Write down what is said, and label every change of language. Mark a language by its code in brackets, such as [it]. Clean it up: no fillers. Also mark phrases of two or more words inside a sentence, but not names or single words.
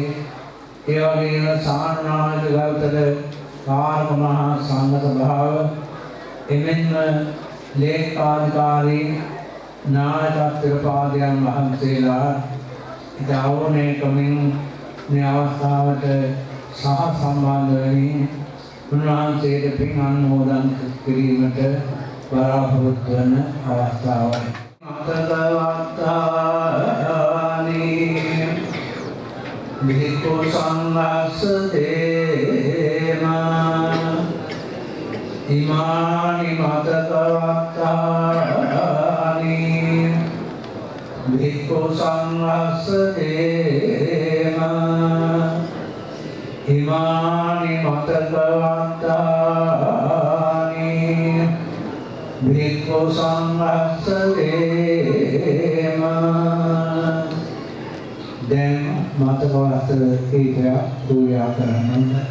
[si] ඒ වගේම සාමනායක ගෞතම කාර්ම මහා සංඝ සභාව එමෙන්ම ලේකාධිකාරී නායකත්වපාදයන් වහන්සේලා ඉතාවෝනේකමින් මේ අවස්ථාවට සහ සම්බන්ධ වෙමින් උන්වහන්සේට පින් අනුමෝදන් කිරීමට බලාපොරොත්තු වන අවස්ථාවයි. [pi] මතකවත්තානි භික්ඛු සංඝස්ස දේමා ඉමානි මතකවත්තානි භික්ඛු සංඝස්ස දේමා ඉමානි මතකවත්තානි භික්ඛු සංඝස්ස දේමා [si] දැන් මතකවස්ත්‍ර කීපයක් පූජා කරන්න.